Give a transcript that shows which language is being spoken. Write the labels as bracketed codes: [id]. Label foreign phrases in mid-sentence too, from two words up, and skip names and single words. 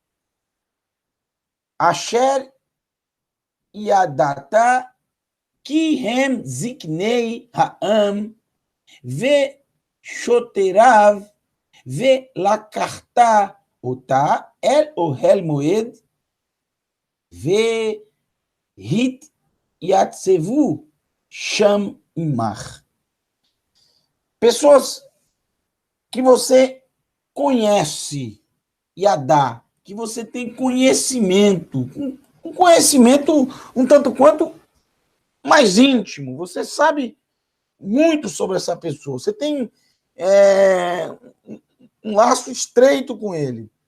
[he] אשר ידעת כי הם זקני העם ושטריו ולקחת אתה אל אהל מועד והתיצבו שם עמך. [pt] Pessoas que você conhece, Yadá, que você tem conhecimento, um conhecimento um tanto quanto mais íntimo. Você sabe muito sobre essa pessoa. Você tem um laço estreito com ele.